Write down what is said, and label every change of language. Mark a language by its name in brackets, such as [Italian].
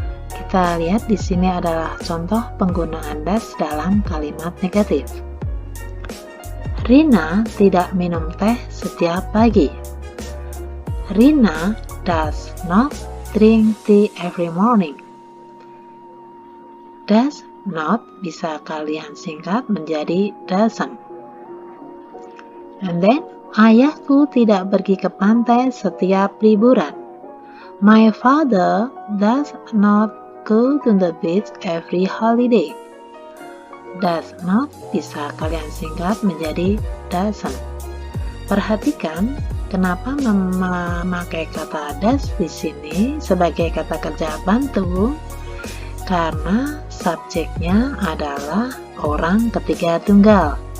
[Indonesian] Kita lihat di sini adalah contoh penggunaan does dalam kalimat negatif. Rina tidak minum teh setiap pagi. [English] Rina does not drink tea every morning. [Indonesian] Does not bisa kalian singkat menjadi doesn't. And then, ayahku tidak pergi ke pantai setiap liburan. [English] My father does not go to the beach every holiday. [Indonesian] Does not bisa kalian singkat menjadi doesn't. Perhatikan kenapa memakai kata does di sini sebagai kata kerja bantu, karena subjeknya adalah orang ketiga tunggal.